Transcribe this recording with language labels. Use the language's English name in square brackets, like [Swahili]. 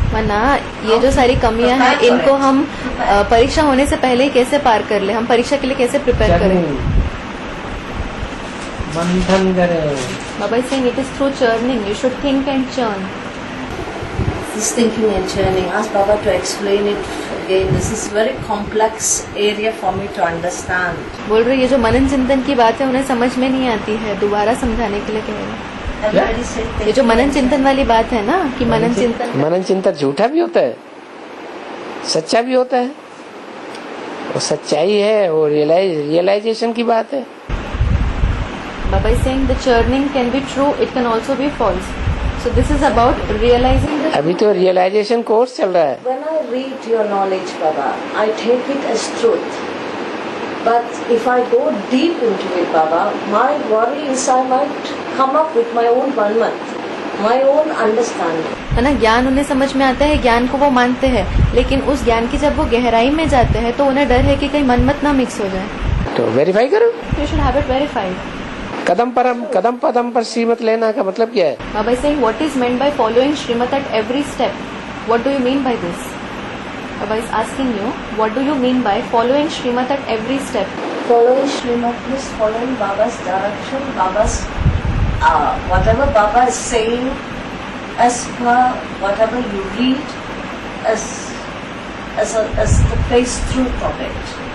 [Hindi] वरना ये जो सारी कमियां हैं इनको हम परीक्षा होने से पहले ही कैसे पार कर ले, हम परीक्षा के लिए कैसे प्रिपेयर करें। मंथन करें। [English] Baba is saying it is through churning. You should think and churn. This thinking and churning. Ask Baba to explain it again. This is very complex area for me to understand. [Hindi] बोल रहे ये जो मनन चिंतन की बात है उन्हें समझ में नहीं आती है, दोबारा समझाने के लिए कह रहे हैं। [English] Everybody said [Hindi] ये जो मनन चिंतन वाली बात है ना कि मनन चिंतन झूठा भी होता है, सच्चा भी होता है, वो सच्चाई है, वो रियलाइजेशन की बात है। [English] Baba is saying the churning can be true, it can also be false. So this is about realizing the [Hindi] अभी तो रियलाइजेशन कोर्स चल रहा है। [English] When I read your knowledge, Baba, I take it as truth. But if I go deep into it, Baba, my worry is I might come up with my own manmat, my own understanding. [Hindi] है ना, ज्ञान उन्हें समझ में आता है, ज्ञान को वो मानते हैं, लेकिन उस ज्ञान की जब वो गहराई में जाते हैं तो उन्हें डर है कि कहीं मनमत ना मिक्स हो जाए। तो वेरीफाई करो। [English] You should have it verified. [Hindi] कदम पदम पर श्रीमत लेना का मतलब क्या है? [English] Baba is saying what is meant by following Srimad at every step. What do you mean by this? Baba is asking you, what do you mean by following Srimad at every step? Following Srimad means following Baba's direction, Baba's whatever Baba is saying, as per whatever you read, as the face truth of it.